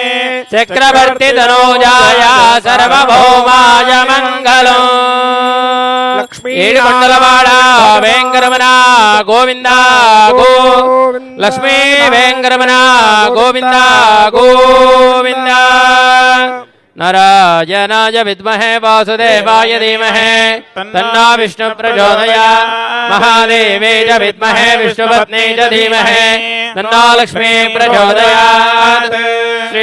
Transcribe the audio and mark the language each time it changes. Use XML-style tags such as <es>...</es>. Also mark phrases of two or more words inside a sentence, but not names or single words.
<sa>చక్రవర్తి తనూజాయ సర్వభౌమాయ మంగళం లక్ష్మీ</sa> <te>ఏడుకొండలవాడ వెంకరమణ గోవింద గో లక్ష్మీ వెంకరమణ గోవింద గోవింద</te> <sa>नारायणाय विद्महे वासुदेवाय धीमहि तन्नो विष्णु प्रचोदयात् महादेवे च विद्महे विष्णुपत्नी च धीमहि तन्नो लक्ष्मी प्रचोदयात् श्री</sa>